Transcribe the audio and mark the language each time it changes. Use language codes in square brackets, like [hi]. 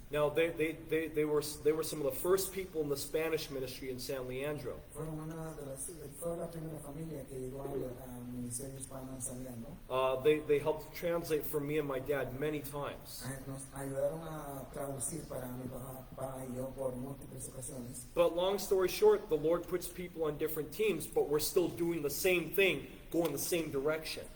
[en] Now they were some of the first people in the Spanish ministry in San Leandro. [es] Fue la primera familia que llegó al ministerio hispano en San Leandro. [en] They helped translate for me and my dad many times. [es] Nos ayudaron a traducir para mi papá y yo por múltiples ocasiones. [en] But long story short, the Lord puts people on different teams, but we're still doing the same thing, going the same direction.